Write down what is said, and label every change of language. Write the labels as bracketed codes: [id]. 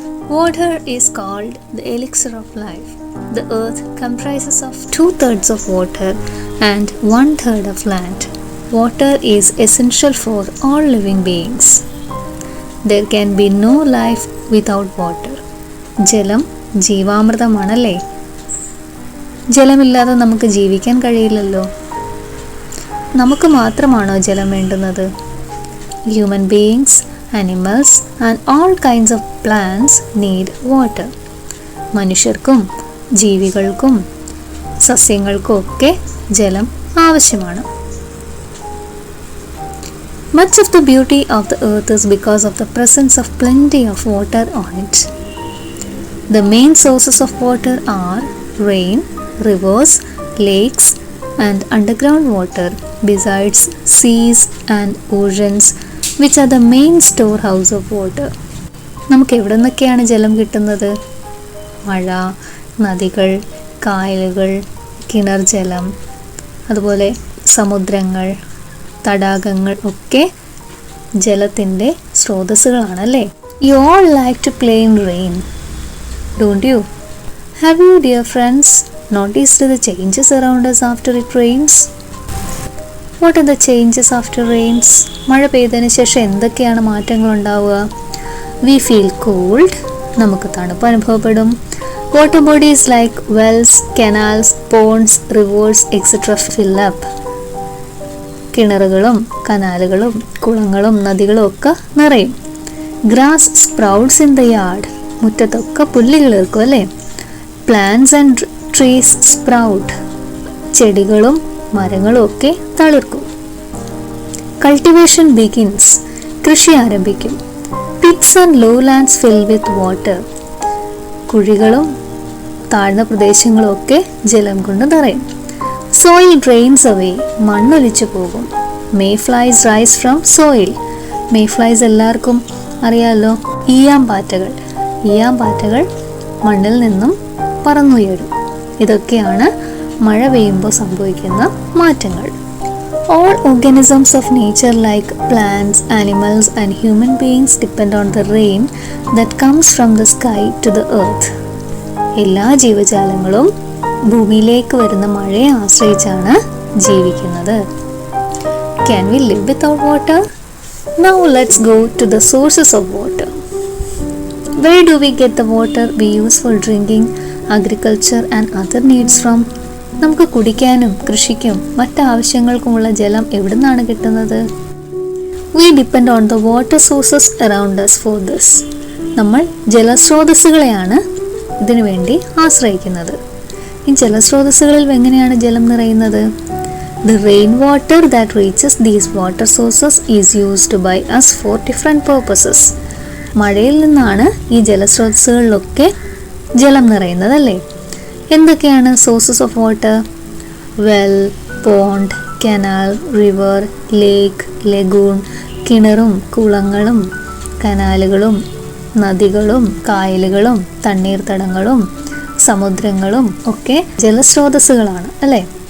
[en] Water is called the elixir of life. The earth comprises of 2/3 of water and 1/3 of land. Water is essential for all living beings. There can be no life without water. [ml] ജലം ജീവാമൃതമാണല്ലേ. ജലമില്ലാതെ നമുക്ക് ജീവിക്കാൻ കഴിയില്ലല്ലോ. നമുക്ക് മാത്രമാണോ ജലം വേണ്ടുന്നത്? [en] Human beings, animals and all kinds of plants need water. [ml] മനുഷ്യർക്കും ജീവികൾക്കും സസ്യങ്ങൾക്കും ഒക്കെ ജലം ആവശ്യമാണ്. [en] Much of the beauty of the earth is because of the presence of plenty of water on it. The main sources of water are rain, rivers, lakes and underground water, besides seas and oceans, which are the main storehouse of water. [ml] നമുക്ക് എവിടെ നിന്നൊക്കെയാണ് ജലം കിട്ടുന്നത്? മഴ, നദികൾ, കായലുകൾ, കിണർ ജലം, അതുപോലെ സമുദ്രങ്ങൾ, തടാകങ്ങൾ ഒക്കെ ജലത്തിൻ്റെ സ്രോതസ്സുകളാണല്ലേ. [en] You all like to play in rain, don't you? Have you, dear friends, noticed the changes around us after it rains? What are the changes after rains? [ml] മഴ പെയ്തതിന് ശേഷം എന്തൊക്കെയാണ് മാറ്റങ്ങൾ ഉണ്ടാവുക? [en] We feel cold, [ml] നമുക്ക് തണുപ്പ് അനുഭവപ്പെടും. [en] Water bodies like wells, canals, ponds, rivers, etc. fill up. [ml] കിണറുകളും കനാലുകളും കുളങ്ങളും നദികളും ഒക്കെ നിറയും. [en] Grass sprouts in the yard. [ml] മുറ്റത്തൊക്കെ പുല്ല് കിളിർക്കും അല്ലേ. [en] Plants and trees sprout. [ml] ചെടികളും മരങ്ങളും ഒക്കെ തളിർക്കും. [en] Cultivation begins. [ml] കൃഷി ആരംഭിക്കും. [en] Pits and lowlands fill with water. [ml] കുഴികളും താഴ്ന്ന പ്രദേശങ്ങളും ഒക്കെ ജലം കൊണ്ട് നിറയും. [en] Soil drains away. [ml] മണ്ണൊലിച്ചു പോകും. [en] Mayflies rise from soil. [ml] Mayflies എല്ലാവർക്കും അറിയാലോ. ഈയാമ്പാറ്റകൾ മണ്ണിൽ നിന്നും പറന്നുയരും. ഇതൊക്കെയാണ് മഴ പെയ്യുമ്പോൾ സംഭവിക്കുന്ന മാറ്റങ്ങൾ. [en] All organisms of nature like plants, animals and human beings depend on the rain that comes from the sky to the earth. [ml] എല്ലാ ജീവജാലങ്ങളും ഭൂമിയിലേക്ക് വരുന്ന മഴയെ ആശ്രയിച്ചാണ് ജീവിക്കുന്നത്. [en] Can we live without water? Now let's go to the sources of water. Where do we get the water we use for drinking, agriculture and other needs from? [ml] നമുക്ക് കുടിക്കാനും കൃഷിക്കും മറ്റ് ആവശ്യങ്ങൾക്കുമുള്ള ജലം എവിടെ നിന്നാണ് കിട്ടുന്നത്? [en] We depend on the water sources around us for this. [ml] നമ്മൾ ജലസ്രോതസ്സുകളെയാണ് ഇതിനു വേണ്ടി ആശ്രയിക്കുന്നത്. ഈ ജലസ്രോതസ്സുകളിൽ എങ്ങനെയാണ് ജലം നിറയുന്നത്? [en] The rainwater that reaches these water sources is used by us for different purposes. [ml] മഴയിൽ നിന്നാണ് ഈ ജലസ്രോതസ്സുകളിലൊക്കെ ജലം നിറയുന്നത് അല്ലേ. എന്തൊക്കെയാണ് [en] Sources of water? Well, pond, canal, river, lake, lagoon, [ml] കിണറും കുളങ്ങളും കനാലുകളും നദികളും കായലുകളും തണ്ണീർത്തടങ്ങളും സമുദ്രങ്ങളും ഒക്കെ ജലസ്രോതസ്സുകളാണ് അല്ലേ.